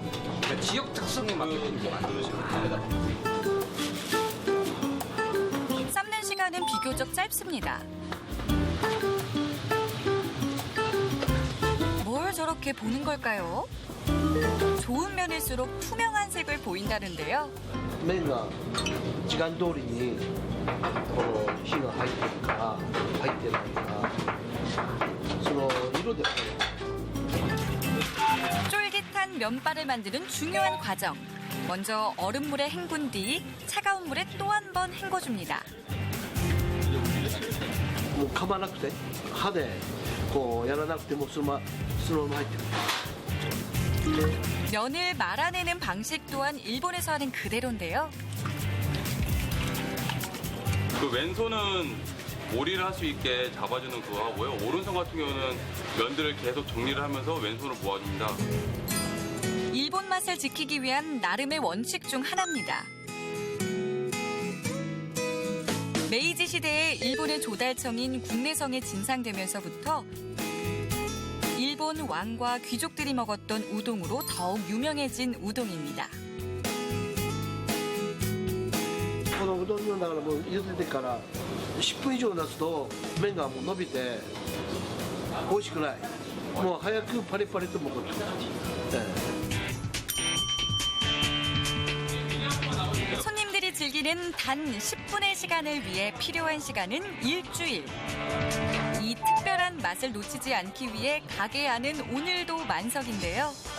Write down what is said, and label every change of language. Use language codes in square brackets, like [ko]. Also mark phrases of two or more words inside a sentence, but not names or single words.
[ko] 그러니까 지역 특성에 맞게 이렇게 만들어지는 겁니다. 삶는 시간은 비교적 짧습니다. 뭘 저렇게 보는 걸까요? 좋은 면일수록 투명한 색을 보인다는데요. [ja] 麺が時間通りにこの火が入ってるか入ってないかその色で分かる。 [ko] 쫄깃한 면발을 만드는 중요한 과정. 먼저 얼음물에 헹군 뒤 차가운 물에 또 한 번 헹궈줍니다. [ja] もう噛まなくて歯でこうやらなくてもそのまま入ってくる。 [ko] 면을 말아내는 방식 또한 일본에서 하는 그대로인데요. 그 왼손은 오리를 할 수 있게 잡아주는 그거 하고요. 오른손 같은 경우는 면들을 계속 정리를 하면서 왼손으로 모아줍니다. 일본 맛을 지키기 위한 나름의 원칙 중 하나입니다. 메이지 시대에 일본의 조달청인 국내성에 진상되면서부터 일본 왕과 귀족들이 먹었던 우동으로 더욱 유명해진 우동입니다. [ja] このうどんのだからもう茹でてから10分以上経つと麺がもう伸びて美味しくない。もう早くパリパリと 먹어줘。 [ko] 손님들이 즐기는 단 10분의 시간을 위해 필요한 시간은 일주일. 이 특별한 맛을 놓치지 않기 위해 가게 안은 오늘도 만석인데요.